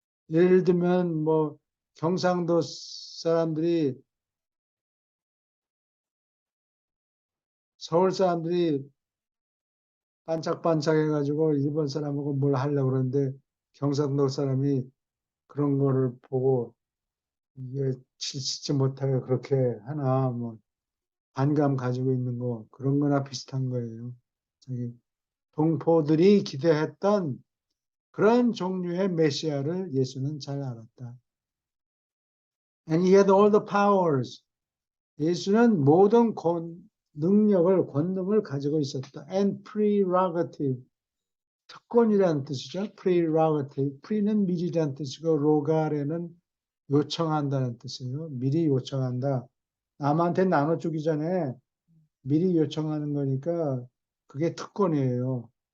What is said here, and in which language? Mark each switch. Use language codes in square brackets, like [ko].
[ko] 예를 들면 뭐 경상도 사람들이 서울 사람들이 반짝반짝 해가지고 일본 사람하고 뭘 하려고 그러는데 경상도 사람이 그런 거를 보고 이게 치지 못하게 그렇게 하나 뭐 반감 가지고 있는 거 그런 거나 비슷한 거예요. 저기 동포들이 기대했던 그런 종류의 메시아를 예수는 잘 알았다. [en] And he had all the powers. [ko] 예수는 모든 능력을, 권능을 가지고 있었다. [en] and prerogative, [ko] 특권이라는 뜻이죠. [en] prerogative. [ko] pre는 미리라는 뜻이고 로가레는 요청한다는 뜻이에요. 미리 요청한다. 남한테 나눠주기 전에 미리 요청하는 거니까 그게 특권이에요.